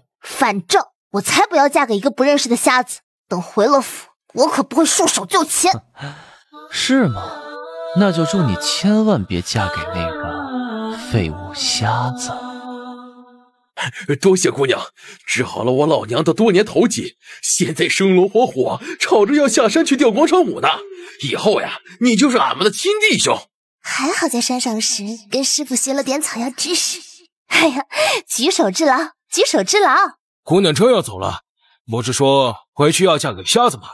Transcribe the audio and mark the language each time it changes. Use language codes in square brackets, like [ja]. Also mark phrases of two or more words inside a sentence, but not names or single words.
[zh] 反正我才不要嫁給一個不認識的瞎子。等回了府，我可不會束手就擒。是嗎？那就祝你千萬別嫁給那個廢物瞎子。多謝姑娘，治好了我老娘的多年頭疾，現在生龍活虎，吵着要下山去釣廣場舞呢。以後呀，你就是俺們的親弟兄。還好在山上時跟師傅學了點草藥知識。哎呀，舉手之勞，舉手之勞。姑娘真要走了，不是說回去要嫁給瞎子嗎？